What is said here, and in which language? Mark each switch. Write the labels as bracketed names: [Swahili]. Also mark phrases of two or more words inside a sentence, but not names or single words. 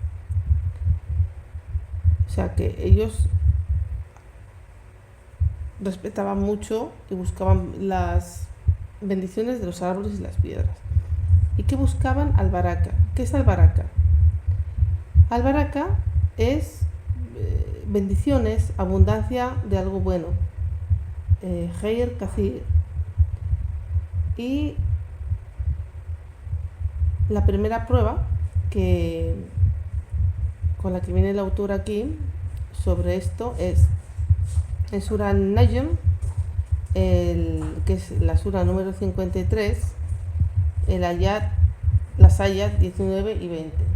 [Spanish] O sea que ellos respetaban mucho y buscaban las bendiciones de los árboles y las piedras. ¿Y qué buscaban? Al-baraka. ¿Qué es al-baraka? Al-baraka es bendiciones, abundancia de algo bueno, [Arabic] خير كثير. [Spanish] Y la primera prueba con la que viene el autor aquí sobre esto es en Surah An-Najm, que es la Surah número 53, las ayat 19 y 20.